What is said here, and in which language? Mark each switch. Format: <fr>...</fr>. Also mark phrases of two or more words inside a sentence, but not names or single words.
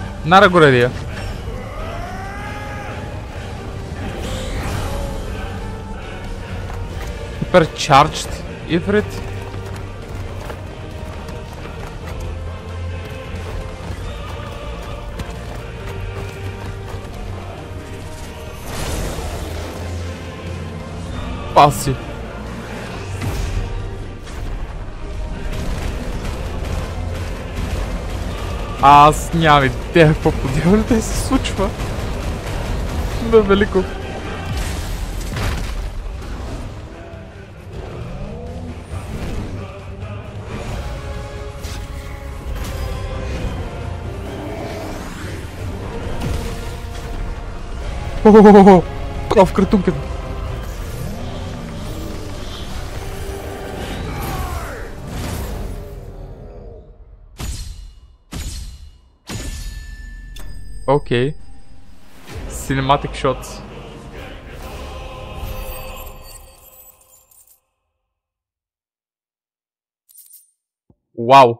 <en>Not a good idea. Supercharged Ifrit.</en> <bg>Паси. Аз нямам идея какво по дяволите се случва. Да, велико. О-о-о-о! Право в кратунката.</bg> <en>Okay. Cinematic shots. Wow.</en>